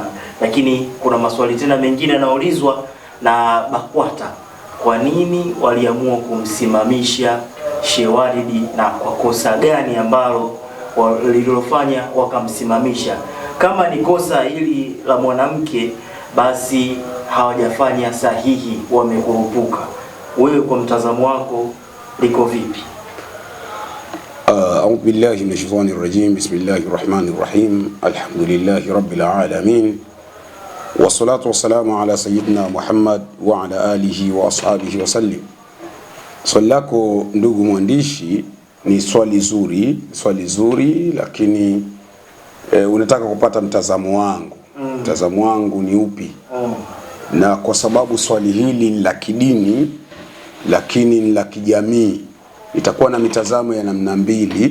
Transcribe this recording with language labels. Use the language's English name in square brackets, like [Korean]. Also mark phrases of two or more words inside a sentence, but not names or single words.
[Swahili] Lakini kuna maswali tena mengine yanaulizwa na BAKWATA, kwa nini waliamua kumsimamisha Sheikh Waridi na kwa kosa gani ambalo walilofanya wakamsimamisha? Kama ni kosa hili la mwanamke, basi hawajafanya sahihi, wamekurupuka. Wewe kwa mtazamo wako liko vipi? [Arabic] أعوذ بالله من الشيطان الرجيم. بسم الله الرحمن الرحيم. الحمد لله رب العالمين. والصلاة والسلام على سيدنا محمد وعلى آله وأصحابه وسلم. [Swahili] Swali lako ndugu mwandishi ni swali zuri, lakini unataka kupata mtazamo wangu. Mtazamo wangu ni upi? Na kwa sababu swali hili ni la kidini lakini ni la kijamii, itakuwa na mitazamo ya namna mbili.